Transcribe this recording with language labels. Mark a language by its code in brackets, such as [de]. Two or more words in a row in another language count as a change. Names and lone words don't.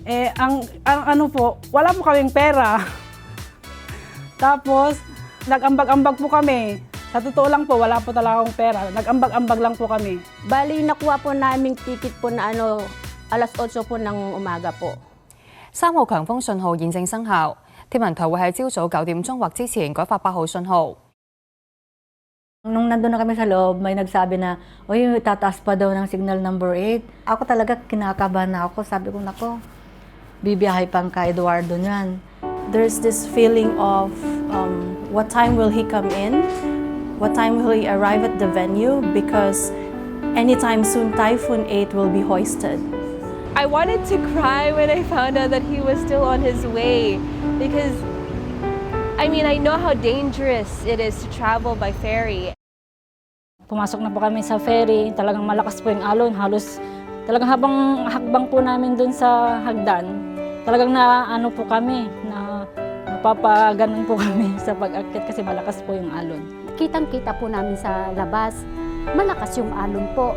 [tl] Wala po kaming pera. Tapos, nag-ambag-ambag po kami. Sa totoo lang po, wala po talaga akong pera. Nag-ambag-ambag lang po kami. Bali, nakuha po naming ticket po na alas 8 po ng umaga po. [yue] 3 號強風信號現正生效，天文台會喺朝早9點鐘或之前改發8號信號。 [tl] Nung nandun na kami sa loob, may nagsabi na, uy, tataas pa daw ng [en] signal number 8. [tl] Ako talaga kinakabahan na ako. Sabi ko, nako, bibiyahe pang ka Eduardo niyan. [en] There's this feeling of what time will he come in? What time will he arrive at the venue? Because anytime soon, Typhoon 8 will be hoisted. I wanted to cry when I found out that he was still on his way because I mean, I know how dangerous it is to travel by ferry. [tl] Pumasok na po kami sa ferry, talagang malakas po yung alon. Halos talagang habang hakbang po namin dun sa hagdan, talagang naano po kami, na napapaganon po kami sa pag-akyat kasi malakas po yung alon. Kitang-kita po namin sa labas, malakas yung alon po.